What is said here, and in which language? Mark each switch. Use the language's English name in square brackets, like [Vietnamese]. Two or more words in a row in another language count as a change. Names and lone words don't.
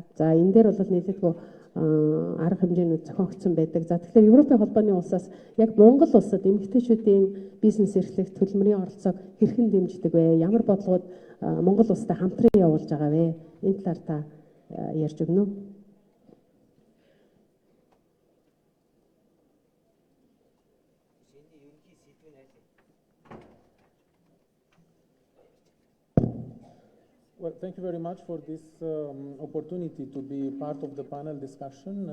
[Mongolian] За энэ дээр бол нийлээдгүй арга хэмжээнд зохиогдсон байдаг. За тэгэхээр Европын холбооны улсаас яг Монгол улсад эмэгтэйчүүдийн бизнес эрхлэх төлбөрийн оролцоог хэрхэн дэмждэг вэ? Ямар бодлогод Монгол улстай хамтран явуулж байгаа вэ? Энэ талаар та ярьж өгнө үү? [English] Well, thank you very much for this opportunity to be part of the panel discussion.